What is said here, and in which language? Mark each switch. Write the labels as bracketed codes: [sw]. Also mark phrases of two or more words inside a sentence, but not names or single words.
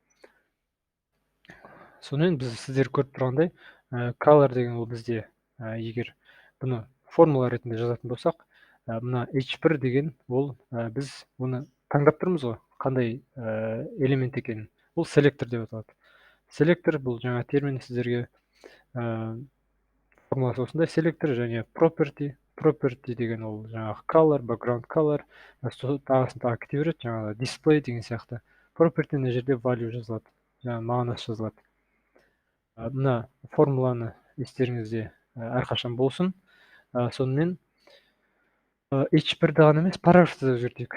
[kk] Сонымен біз сіздер көріп тұрғандай, color деген ол бізде, егер бұны формула ретінде жазатын болсақ, мына h1 деген ол біз оны таңдап тұрмыз ғой, қандай элемент екенін. Ол селектор деп аталады. Селектор бұл жаңа термин сіздерге формуласы осындай. Селектор және property. Property деген ол жаңағы color, [en] background color, [kk] тағысын тағы кете береді, жаңағы display деген сияқты. Property мына жерде value жазылады, жаңағы мағынасы жазылады. Мына формуланы естеріңізде әрқашан болсын. Сонымен h1-ді ғана емес, параграфты да өзгертейік.